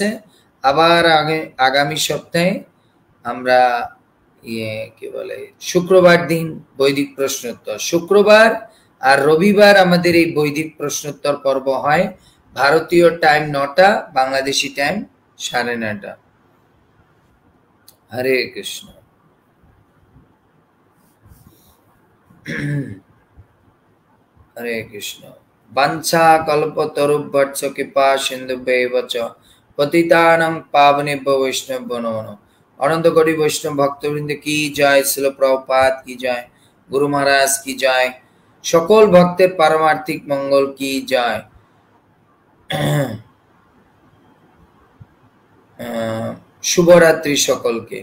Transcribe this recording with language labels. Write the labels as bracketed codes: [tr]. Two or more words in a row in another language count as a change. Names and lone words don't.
[bn] আবার আগামী সপ্তাহে আমরা কি বলে শুক্রবার দিন বৈদিক প্রশ্নোত্তর, শুক্রবার আর রবিবার আমাদের এই বৈদিক প্রশ্নোত্তর পর্ব হয়। ভারতীয় টাইম 9টা, বাংলাদেশি টাইম 9:30। হরে কৃষ্ণ। হরে কৃষ্ণ। [sa] বাঞ্ছা কল্পতরুভ্যশ্চ কৃপা সিন্ধুভ্যেব চ পতিতানাং পাবনেভ্যো বৈষ্ণবেভ্যো নমো নমঃ। [bn] অনন্ত কোটি বৈষ্ণব ভক্তবৃন্দ কি জয়, শ্রীল প্রভুপাদ কি জয়, গুরু মহারাজ কি জয়, সকল ভক্তের পারমার্থিক মঙ্গল কি জয়। শুভরাত্রি সকলকে।